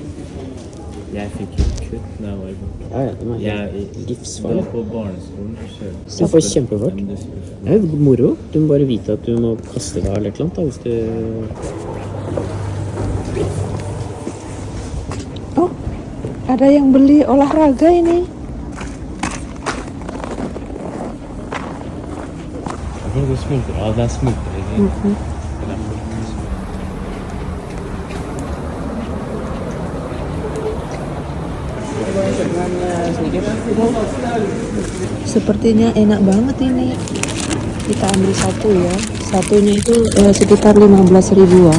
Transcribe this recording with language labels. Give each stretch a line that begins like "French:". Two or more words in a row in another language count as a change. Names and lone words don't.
Norwegian: Jeg fikk jo kutt da jeg var barn. Ja, ja, den er Jeg helt var livsfarlig. på barneskolen selv. Jeg får kjempefart. Men det skulle- Det er jo moro. Du må bare vite at du må kaste deg eller et eller annet da, hvis du...
Indonesian: Oh, ada yang beli olahraga ini.
Norwegian: Jeg tror det smelter av. Det er smelter ikke.
Indonesian: Sepertinya enak banget ini. Kita ambil satu ya. Satunya itu sekitar 15 ribuan.